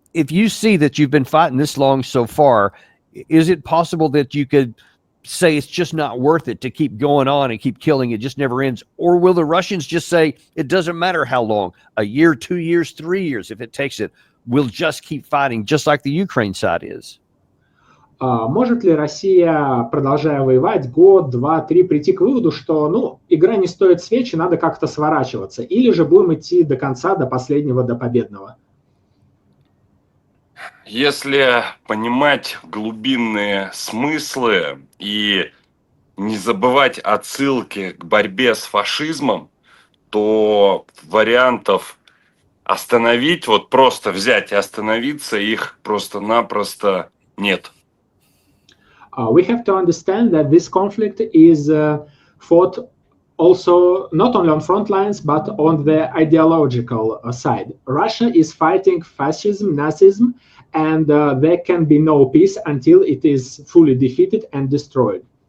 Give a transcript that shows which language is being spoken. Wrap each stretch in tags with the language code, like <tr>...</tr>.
<en>if you see that you've been fighting this long so far, is it possible that you could say it's just not worth it to keep going on and keep killing, it just never ends? Or will the Russians just say it doesn't matter how long, a year, 2 years, 3 years, if it takes it, we'll just keep fighting, just like the Ukraine side is?</en> <ru>Может ли Россия, продолжая воевать, год, два, три, прийти к выводу, что, ну, игра не стоит свечи, надо как-то сворачиваться, или же будем идти до конца, до последнего, до победного? Если понимать глубинные смыслы и не забывать отсылки к борьбе с фашизмом, то вариантов остановить, вот просто взять и остановиться, их просто-напросто нет.</ru> <en>We have to understand that this conflict is fought also not only on front lines, but on the ideological side. Russia is fighting fascism, Nazism, and there can be no peace until it is fully defeated and destroyed.</en>